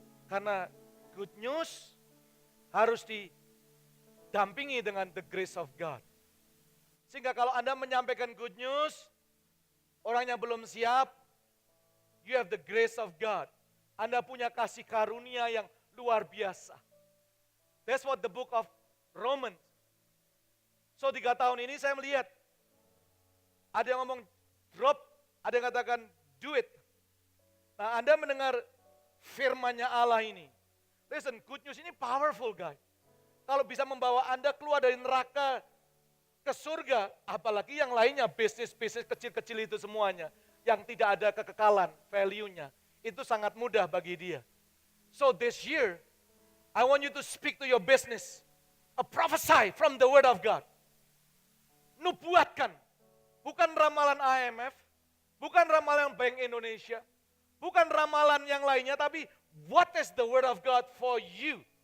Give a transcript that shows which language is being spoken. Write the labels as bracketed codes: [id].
[id] Karena [en] good news [id] harus didampingi dengan [en] the grace of God. [id] Sehingga kalau Anda menyampaikan [en] good news, [id] orang yang belum siap, [en] you have the grace of God. [id] Anda punya kasih karunia yang luar biasa. [en] That's what the book of Romans. [id] So 3 tahun ini saya melihat, ada yang ngomong [en] drop, [id] ada yang katakan [en] do it. [id] Nah Anda mendengar firman-Nya Allah ini. [en] Listen, good news [id] ini [en] powerful guys. [id] Kalau bisa membawa Anda keluar dari neraka ke surga, apalagi yang lainnya, bisnis kecil-kecil itu semuanya, yang tidak ada kekekalan, value-nya, itu sangat mudah bagi dia. [en] So this year, I want you to speak to your business, a prophesy from the word of God. [id] Nubuatkan, bukan ramalan IMF, bukan ramalan Bank Indonesia, bukan ramalan yang lainnya, tapi [en] what is the word of God for you?